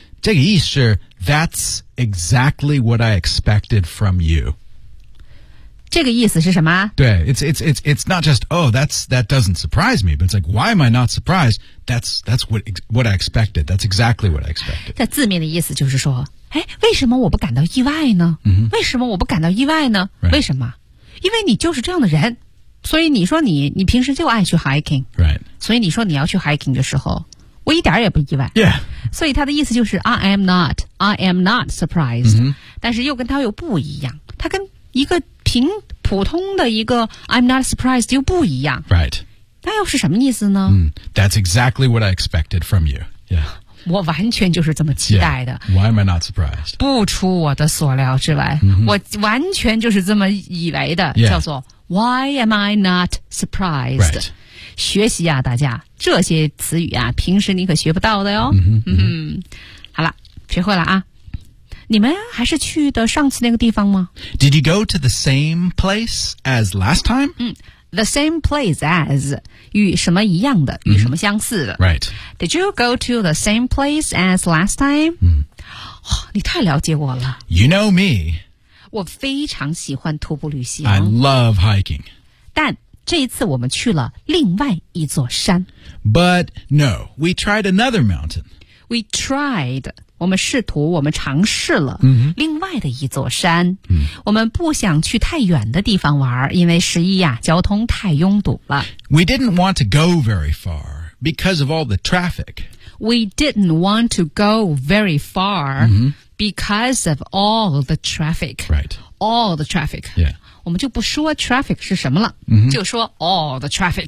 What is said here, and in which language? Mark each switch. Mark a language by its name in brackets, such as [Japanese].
[Chinese] 这个意思是 [English] That's exactly what I expected from you [Chinese] 这个意思是什么对 [English] it's not just, oh, that doesn't surprise me, but it's like, why am I not surprised? That's what I expected. That's exactly what I expected. [Chinese] 在字面的意思就是说哎为什么我不感到意外呢、 mm-hmm. 为什么我不感到意外呢、 [English] right. [Chinese] 为什么因为你就是这样的人所以你说你平时就爱去 hiking,、 [English] right. [Chinese] 所以你说你要去 hiking 的时候我一点也不意外。 [English] Yeah. [Chinese] 所以他的意思就是 [English] I am not surprised,、 mm-hmm. [Chinese] 但是又跟他又不一样他跟一个凭普通的一个 [English] I'm not surprised [Chinese] 又不一样 [English] Right [Chinese] 那又是什么意思呢、 [English] That's exactly what I expected from you Yeah [Chinese] 我完全就是这么期待的、 [English] yeah. Why am I not surprised [Chinese] 不出我的所料之外、 mm-hmm. 我完全就是这么以为的、 [English] yeah. [Chinese] 叫做 [English] Why am I not surprised、 right. [Chinese] 学习啊大家这些词语啊平时你可学不到的哟、 mm-hmm. 好了学会了啊你们还是去的上次那个地方吗 [English] Did you go to the same place as last time?、 The same place as [Chinese] 与什么一样的、与什么相似的 [English] Right Did you go to the same place as last time?、嗯 [Chinese] 哦、你太了解我了 [English] You know me [Chinese] 我非常喜欢徒步旅行 [English] I love hiking [Chinese] 但这一次我们去了另外一座山 [English] But no, we tried another mountain We tried [Chinese] 我们试图我们尝试了另外的一座山、我们不想去太远的地方玩因为十一呀、交通太拥堵了 [English] We didn't want to go very far because of all the traffic We didn't want to go very far because of all the traffic Right All the traffic Yeah [Chinese] 我们就不说 traffic 是什么了、就说 [English] all the traffic